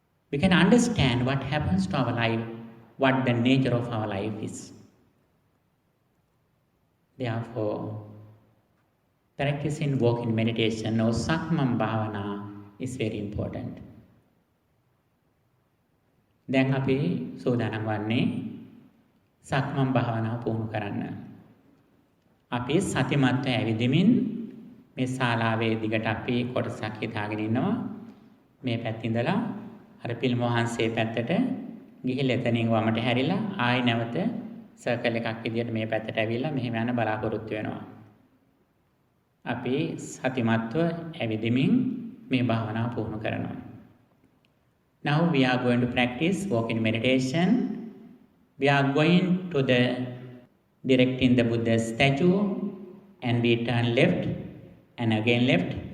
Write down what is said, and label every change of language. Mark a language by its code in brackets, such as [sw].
[en] We can understand what happens to our life, what the nature of our life is. Therefore, practicing walking meditation or Sakmam Bhavana is very important. [si] දැන් අපි සූදානම් වන්නේ සක්මන් භාවනාව පුහුණු කරන්න. අපි සතිමත්ව ඇවිදිමින් මේ ශාලාවේ දිගට අපි කොටසක් හිතාගෙන ඉන්නවා. මේ පැත්තේ ඉඳලා අර පිළිම වහන්සේ පැත්තට ගිහිල්ලා එතනින් වමට හැරිලා ආයෙ නැවත සර්කල් එකක් විදියට මේ පැත්තට ඇවිල්ලා මෙහෙම යන බලාපොරොත්තු වෙනවා. අපි සතිමත්ව ඇවිදිමින් මේ භාවනාව පුහුණු කරනවා. [en] Now we are going to practice walking meditation. We are going to directing the Buddha's statue and we turn left and again left.